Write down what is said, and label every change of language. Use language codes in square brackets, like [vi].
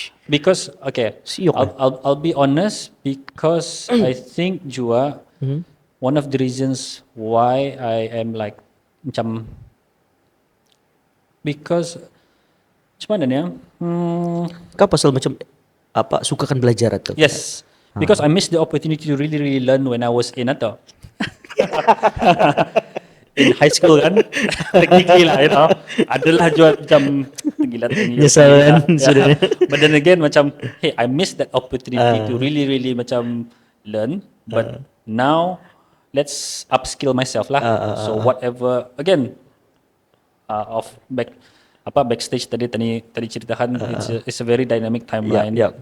[en] Because I'll be honest, because I think juga one of the reasons why I am like macam because [ms] macam mana ni kau pasal macam sukakan belajar atau? [en] Yes, because I missed the opportunity to really really learn when I was in in high school kan. [ms] Technically lah, adalah juga macam gila kan. [en] But then again macam I missed that opportunity to really really macam learn. But now let's upskill myself lah. So whatever again of backstage [ms] tadi ceritakan, [en] it's a very dynamic timeline.